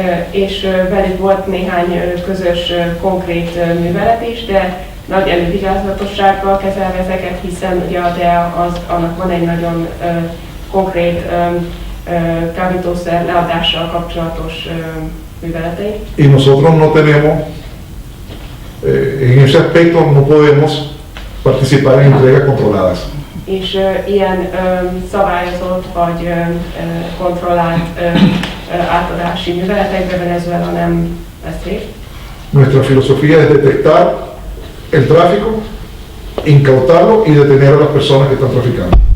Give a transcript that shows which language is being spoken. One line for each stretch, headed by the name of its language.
Hungarian: És velük volt néhány közös konkrét művelet is, de nagy elővigyázatossággal kezelve ezeket, hiszen ugye a DEA annak van egy nagyon konkrét kábítószer leadással kapcsolatos műveletei.
Spanish: Y nosotros no tenemos, en ese aspecto no podemos participar en entregas controladas.
Hungarian: És ilyen szabályozott vagy kontrollált átadási műveletekben Venezuela nem vesz részt.
Spanish: Nuestra filosofía es detectar el tráfico, incautarlo y detener a las personas que están traficando.